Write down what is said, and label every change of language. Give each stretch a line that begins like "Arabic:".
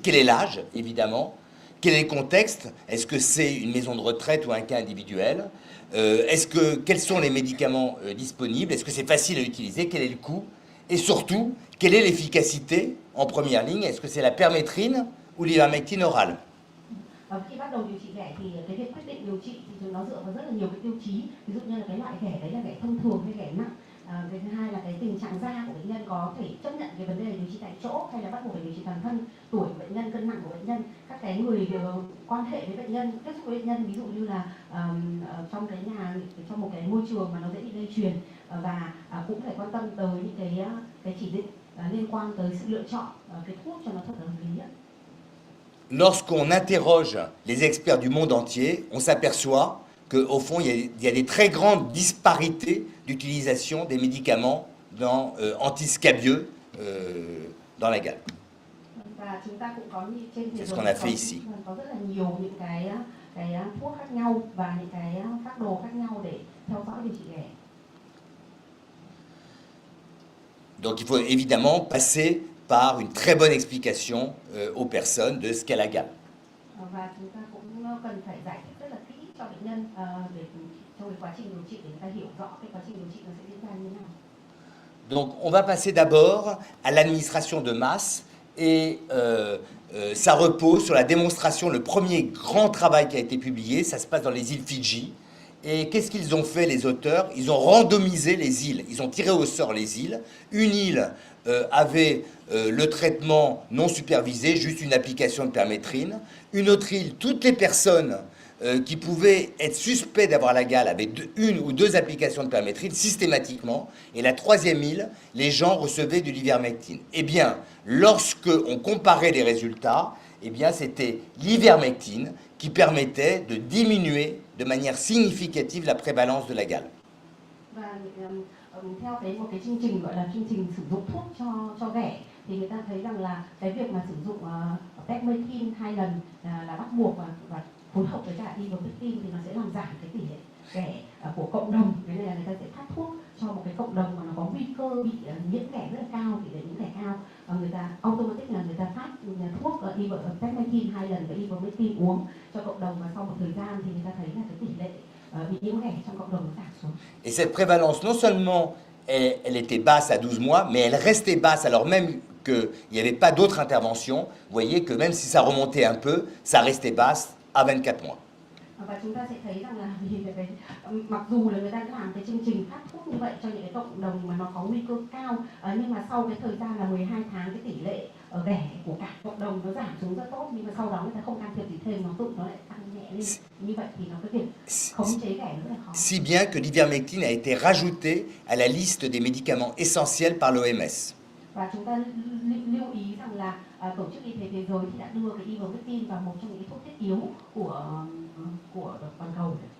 French: Quel est l'âge, évidemment? Quel est le contexte? Est-ce que c'est une maison de retraite ou un cas individuel? Quels sont les médicaments disponibles? Est-ce que c'est facile à utiliser? Quel est le coût? Et surtout, quelle est l'efficacité en première ligne? Est-ce que c'est la permétrine ou l'ivermectine orale?
Vietnamese: Khi bắt đầu điều trị ghẻ thì cái việc quyết định điều trị thì nó dựa vào rất là nhiều cái tiêu chí, ví dụ như là cái loại ghẻ đấy là ghẻ thông thường hay ghẻ nặng. Cái thứ hai là cái tình trạng da của bệnh nhân có thể chấp nhận cái vấn đề điều trị tại chỗ hay là bắt buộc phải điều trị toàn thân, tuổi của bệnh nhân, cân nặng của bệnh nhân, các cái người quan hệ với bệnh nhân, tiếp xúc với bệnh nhân, ví dụ như là trong cái nhà, trong một cái môi trường mà nó dễ bị lây truyền, và cũng phải quan tâm tới những cái chỉ định liên quan tới sự lựa chọn cái thuốc cho nó thật là hợp lý.
French: Lorsqu'on interroge les experts du monde entier, on s'aperçoit qu'au fond, il y a des très grandes disparités d'utilisation des médicaments antiscabieux dans la gale.
Vietnamese: Và chúng ta cũng có trên thế
French: C'est ce
Vietnamese: giới
French: qu'on a fait ici.
Vietnamese: có rất là nhiều những cái thuốc khác nhau và những cái phác đồ khác nhau để theo dõi điều trị ghẻ.
French: Donc il faut évidemment passer par une très bonne explication aux personnes de ce qu'est la gale.
Vietnamese: Và chúng ta cũng cần phải giải thích rất là kỹ cho bệnh nhân để trong cái quá trình điều trị để người ta hiểu rõ cái quá trình điều trị nó sẽ diễn ra như thế nào.
French: Donc on va passer d'abord à l'administration de masse et ça repose sur la démonstration, le premier grand travail qui a été publié, ça se passe dans les îles Fidji. Et qu'est-ce qu'ils ont fait les auteurs? Ils ont randomisé les îles, ils ont tiré au sort les îles. Une île avait le traitement non supervisé, juste une application de permétrine. Une autre île, toutes les personnes qui pouvaient être suspects d'avoir la gale avaient une ou deux applications de permétrine systématiquement. Et la troisième île, les gens recevaient de l'ivermectine. Eh bien, lorsque on comparait les résultats, eh bien, c'était l'ivermectine qui permettait de diminuer de manière significative la prévalence de la gale.
Vietnamese: Và theo một cái chương trình gọi là chương trình sử dụng thuốc cho ghẻ thì người ta thấy rằng là cái việc mà sử dụng permethrin 2 lần là bắt buộc và phối hợp với cả ivermectin thì nó sẽ làm giảm cái tỷ lệ ghẻ của cộng đồng. Cái này là người ta sẽ phát thuốc cho một cái cộng đồng mà nó có nguy cơ bị nhiễm ghẻ rất là cao, tỷ lệ nhiễm ghẻ cao, người ta automatic là người ta phát thuốc permethrin 2 lần và ivermectin uống cho cộng đồng, và sau một thời gian thì người ta thấy là cái tỷ lệ bị nhiễm ghẻ trong cộng đồng nó giảm xuống.
French: Et cette prévalence, non seulement elle était basse à 12 mois, mais elle restait basse alors même qu'il n'y avait pas d'autres interventions. Vous voyez que même si ça remontait un peu, ça restait basse à 24 mois.
Vietnamese: Và chúng ta sẽ thấy rằng là mặc dù là người ta làm cái chương trình phát thuốc như vậy cho những cái cộng đồng mà nó có nguy cơ cao, nhưng mà sau cái thời gian là 12 tháng cái tỷ lệ ghẻ của cả cộng đồng nó giảm xuống rất tốt, nhưng mà sau đó người ta không can thiệp gì thêm, nó tự nó lại tăng nhẹ lên. Như vậy thì nó cái việc khống chế ghẻ nó rất là khó.
French: Si bien que l'ivermectine a été rajouté à la liste des médicaments essentiels par l'OMS.
Vietnamese: Và chúng ta lưu ý rằng là Tổ chức Y tế Thế giới thì đã đưa cái ivermectin vào một trong những thuốc thiết yếu của toàn cầu.